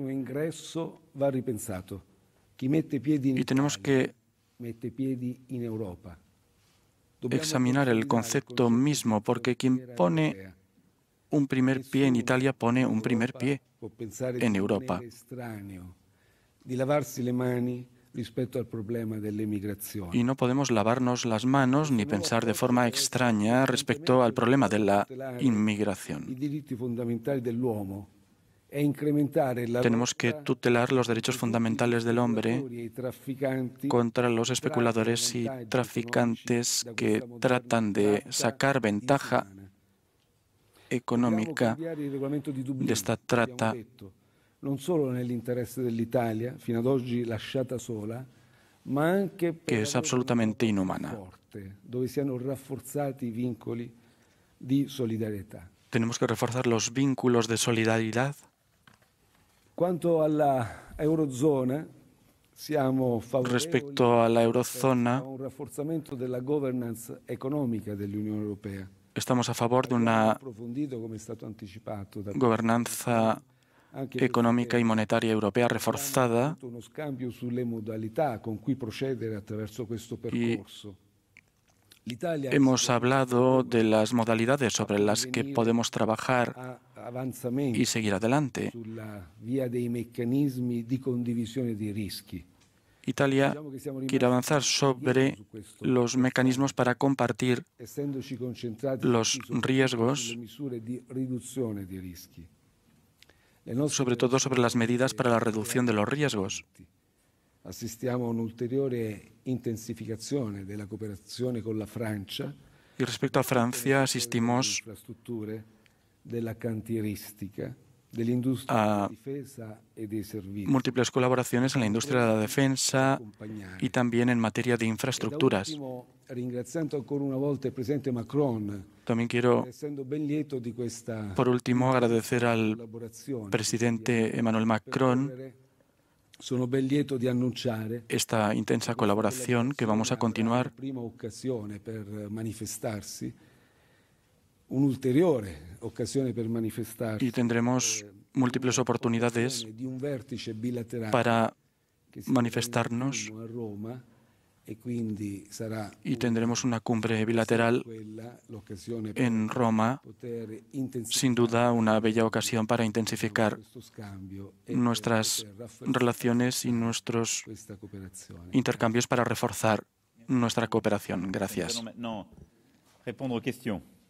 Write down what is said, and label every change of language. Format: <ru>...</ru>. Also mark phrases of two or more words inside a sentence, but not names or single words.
<es>Y tenemos que examinar el concepto mismo, porque quien pone un primer pie en Italia pone un primer pie en Europa.</es> <it>di lavarsi le mani rispetto al problema dell'immigrazione.</it> <es>Y no podemos lavarnos las manos ni pensar de forma extraña respecto al problema de la I inmigración.</es> <it>diritti fondamentali dell'uomo e incrementare la</it> <es>Tenemos que</es> <it>lotta</it> <es>tutelar los derechos fundamentales del hombre</es> <it>ai speculatori e ai trafficanti</it> <es>contra los especuladores y traficantes que tratan de sacar ventaja económica</es> <it>cambiare il regolamento di Dublino,</it> <es>de esta</es> <it>lo abbiamo</it> <es>trata,</es> <it>detto, non solo nell'interesse dell'Italia, fino ad oggi lasciata sola, ma anche per</it> <es>que es absolutamente inhumana.</es> <it>forte, dove siano rafforzati i vincoli di solidarietà.</it> <es>Tenemos que reforzar los vínculos de solidaridad.</es> <it>Quanto alla Eurozona, siamo favorevoli</it> <es>Respecto a la a eurozona,</es> <it>un rafforzamento della governance economica dell'Unione Europea.</it> <es>estamos a favor de una</es> <it>Approfondito, come è stato anticipato da</it> <es>gobernanza</es> <it>anche</it> <es>económica y monetaria europea reforzada,</es> <it>avuto uno scambio sulle modalità con cui procedere attraverso questo percorso. L'Italia</it> <es>hemos hablado de las modalidades sobre las que podemos trabajar</es> <it>ha avanzamenti</it> <es>y seguir adelante.</es> <it>sulla via dei meccanismi di condivisione dei rischi.</it> <es>Italia</es> <it>Diciamo che siamo</it> <es>quiere avanzar sobre</es> <it>su questo,</it> <es>los mecanismos para compartir</es> <it>essendoci concentrati</it> <es>los</es> <it>soprattutto</it> <es>riesgos,</es> <it>sulle misure di riduzione dei rischi.</it> <es>sobre todo sobre las medidas para la reducción de los riesgos.</es> <it>Assistiamo a un'ulteriore intensificazione della cooperazione con la Francia,</it> <es>Y respecto a Francia, asistimos</es> <it>infrastrutture, della cantieristica, dell'industria</it> <es>a</es> <it>della difesa e dei servizi.</it> <es>múltiples colaboraciones en la industria de la defensa y también en materia de infraestructuras.</es> <it>Da ultimo, ringraziando ancora una volta il presidente Macron,</it> <es>También quiero,</es> <it>essendo ben lieto di questa</it> <es>por último, agradecer al</es> <it>collaborazione.</it> <es>presidente Emmanuel Macron</es> <it>Sono ben lieto di annunciare</it> <es>esta intensa colaboración que vamos a continuar</es> <it>prima occasione per manifestarsi, un'ulteriore occasione per manifestarsi</it> <es>y tendremos múltiples oportunidades</es> <it>di un vertice bilaterale</it> <es>para</es> <it>che si</it> <es>manifestarnos</es> <it>terrà a Roma e quindi sarà</it> <es>y tendremos una cumbre bilateral</es> <it>quella l'occasione per</it> <es>en Roma,</es> <it>poter intensificare</it> <es>sin duda una bella ocasión para intensificar</es> <it>questo scambio e</it> <es>nuestras</es> <it>poter rafforzare</it> <es>relaciones y nuestros</es> <it>questa cooperazione.</it> <es>intercambios para reforzar nuestra cooperación.</es> <fr>Nous</fr> <es>Gracias.</es> <fr>allons maintenant répondre aux questions.</fr>